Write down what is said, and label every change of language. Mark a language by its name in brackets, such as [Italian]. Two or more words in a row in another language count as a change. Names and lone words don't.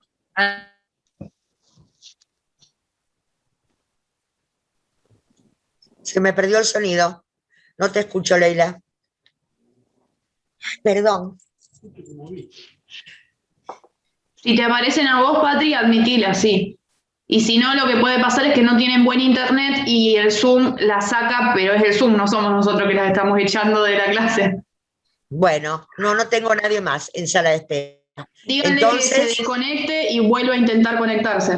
[Spanish] Ah, Se me perdió el sonido. No te escucho, Leila. Perdón. Si te aparecen a vos, Patri, admitila, sí. Y si no, lo que puede pasar es que no tienen buen internet y el Zoom la saca, pero es el Zoom, no somos nosotros que las estamos echando de la clase. Bueno, no tengo nadie más en sala de espera. Díganle que se Entonces, desconecte y vuelva a intentar conectarse.